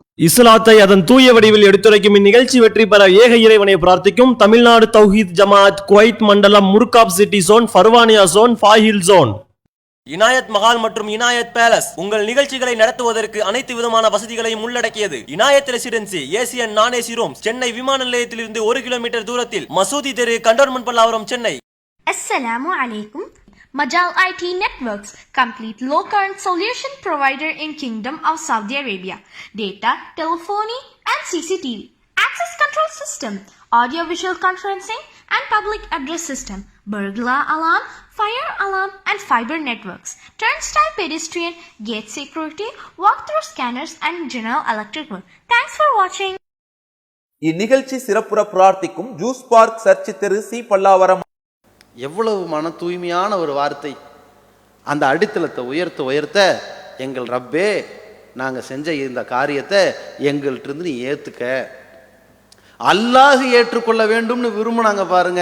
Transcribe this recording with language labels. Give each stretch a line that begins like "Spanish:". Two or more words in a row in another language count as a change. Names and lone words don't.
Tamil: இஸ்லாத்தை அதன் தூய வடிவில் எடுத்துரைக்கும் இந்நிகழ்ச்சி வெற்றி பெற ஏக இறைவனை பிரார்த்திக்கும் தமிழ்நாடு தௌஹீத் ஜமாஅத் குவைத் மண்டலம், முர்காப் சிட்டி ஜோன், ஃபர்வானியா ஜோன், ஃபாஹில் ஜோன். இனாயத் மஹால் மற்றும் இனாயத் பேலஸ் உங்கள் நிகழ்ச்சிகளை நடத்துவதற்கு அனைத்து விதமான வசதிகளையும் உள்ளடக்கியது. இனாயத் ரெசிடென்சி,
English: Asian non AC rooms,
Tamil: சென்னை விமான நிலையத்திலிருந்து 1 கிலோமீட்டர் தூரத்தில், மசூதி தெரு, கண்டோன்மெண்ட் பல்லாவரம், சென்னை.
Arabic: السلام عليكم.
English: Majal IT Networks, complete low current solution provider in Kingdom of Saudi Arabia. Data, telephony and CCTV, access control system, audio visual conferencing and public address system, burglar alarm, fire alarm and fiber networks, turnstile pedestrian, gate security, walk-through scanners and general electric work. Thanks for watching.
Tamil: இந்நிகழ்ச்சி சிறப்புற பிரார்த்திக்கும் ஜூஸ் பார்க், சர்ச் தெரு, சி பல்லாவரம். எவ்வளவு மன தூய்மையான ஒரு வார்த்தை! அந்த அடித்தளத்தை உயர்த்த எங்கள் ரப்பே, நாங்கள் செஞ்ச இந்த காரியத்தை எங்கள்கிட்ட இருந்து நீ ஏற்றுக்க, அல்லாஹ் ஏற்றுக்கொள்ள வேண்டும்னு விரும்பினாங்க பாருங்க.